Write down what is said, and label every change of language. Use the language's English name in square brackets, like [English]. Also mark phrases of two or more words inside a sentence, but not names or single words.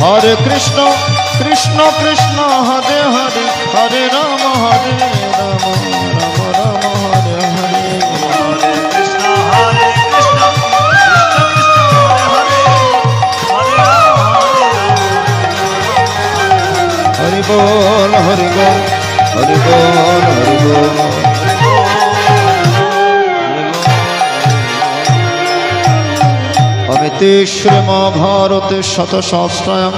[Sanskrit] হরে কৃষ্ণ কৃষ্ণ কৃষ্ণ হরে হরে হরে রাম হরে রাম রাম রাম হরে হরে হরে কৃষ্ণ কৃষ্ণ কৃষ্ণ হরে হরে রাম [Bangla] হরি বল হরি বল হরি বল হরি বল। [Sanskrit] অমিতে শ্রীমহাভারতে শতসহস্রায়াং